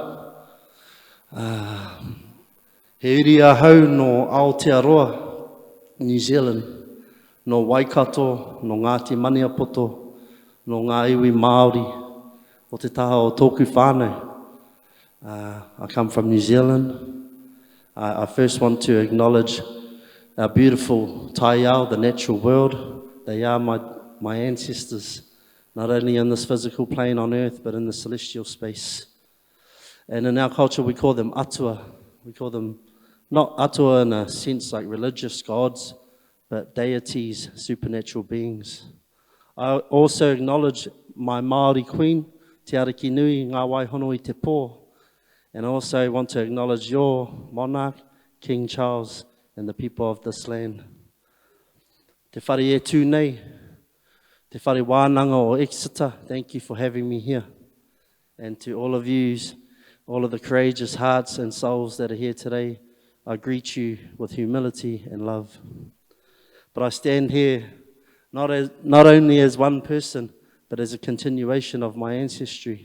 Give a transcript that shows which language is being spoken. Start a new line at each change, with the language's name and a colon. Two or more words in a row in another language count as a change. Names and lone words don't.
Māori: He uri ahau no Aotearoa New Zealand, no Waikato, no Ngāti Maniapoto, no ngā iwi Māori, o te taha o tōku whānau.
English: I come from New Zealand. I first want to acknowledge our beautiful Te Āo, the natural world. They are my ancestors, not only in this physical plane on earth, but in the celestial space. And in our culture, we call them atua. We call them not atua in a sense like religious gods, but deities, supernatural beings. I also acknowledge my Māori queen, Te Ariki Nui,
Māori: ngā waihono I te pō.
English: And I also want to acknowledge your monarch, King Charles, and the people of this land.
Māori: Te whare e tū nei, te whare wānanga o Exeter,
English: thank you for having me here. And to all of you, all of the courageous hearts and souls that are here today, I greet you with humility and love. But I stand here not only as one person, but as a continuation of my ancestry.